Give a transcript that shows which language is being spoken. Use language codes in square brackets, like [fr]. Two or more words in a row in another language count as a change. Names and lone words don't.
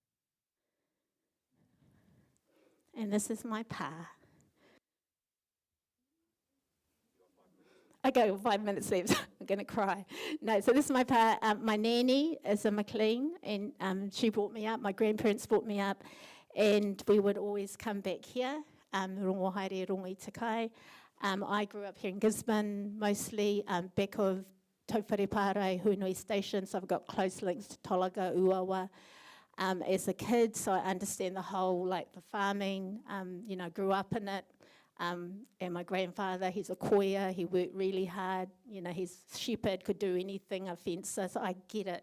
[en] And this is my pā. Okay, 5 minutes left. I'm going to cry. No, so this is my pā. My nanny is a McLean, and she brought me up. My grandparents brought me up, and we would always come back here. [mi] Rongo haere, rongo i te kai. [en] I grew up here in Gisborne, mostly back of Tauwharepārai, Hunui Station, so I've got close links to Tolaga, Uawa. As a kid, so I understand the whole, like the farming, grew up in it. And my grandfather, he's a koia, he worked really hard, he's shepherd, could do anything, a fencer, so I get it.